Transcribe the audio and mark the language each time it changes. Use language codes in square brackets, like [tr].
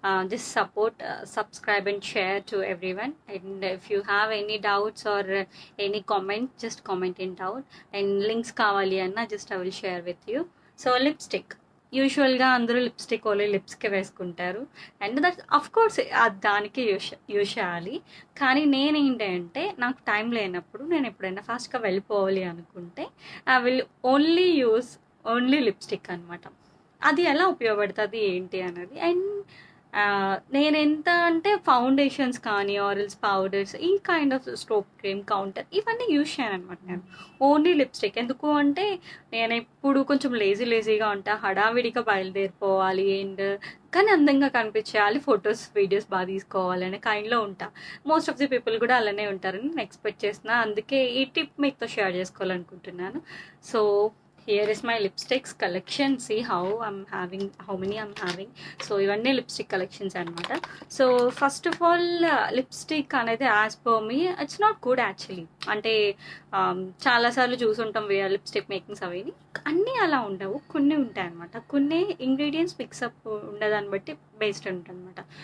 [en] Just support, subscribe and share to everyone. And if you have any doubts or any comment, just comment it down. And links [te] kavali anna, [en] just I will share with you. So lipstick. [te] యూజువల్గా అందరూ lipstick only లిప్స్కే వేసుకుంటారు. [en] and that of course [te] దానికి use చేయాలి. కానీ నేనేంటంటే నాకు time లేనప్పుడు నేను ఎప్పుడైనా ఫాస్ట్గా వెళ్ళిపోవాలి అనుకుంటే [en] I will only lipstick [te] అనమాట. అది ఎలా ఉపయోగపడుతుంది ఏంటి అన్నది. అండ్ నేనెంత అంటే ఫౌండేషన్స్ కానీ ఆరల్స్ పౌడర్స్ ఈ [en] kind of [te] stroke cream counter ఇవన్నీ యూజ్ చేయను అనమాట. నేను ఓన్లీ లిప్స్టిక్. ఎందుకు అంటే నేను ఎప్పుడు కొంచెం లేజీగా ఉంటా, హడావిడిగా బయలుదేరిపోవాలి అండ్ కానీ అందంగా కనిపించేయాలి, ఫొటోస్ వీడియోస్ బాగా తీసుకోవాలి అనే కైండ్లో ఉంటా. [en] most of the people [te] కూడా అలానే ఉంటారని నేను ఎక్స్పెక్ట్ చేస్తున్నా. అందుకే ఈ టిప్ మీతో షేర్ చేసుకోవాలనుకుంటున్నాను. [en] So here is my lipsticks collection. See how many I'm having. [te] So ఇవన్నీ లిప్స్టిక్ కలెక్షన్స్ అనమాట. So [en] first of all [te] lipstick అనేది [en] As per me it's not good actually. [te] అంటే చాలాసార్లు చూసుంటాం లిప్స్టిక్ మేకింగ్స్ అవి అన్నీ అలా ఉండవు, కొన్ని ఉంటాయి అనమాట. కొన్ని ఇంగ్రీడియంట్స్ మిక్సప్ ఉండదాన్ని బట్టి బేస్డ్ ఉంటుంది అనమాట.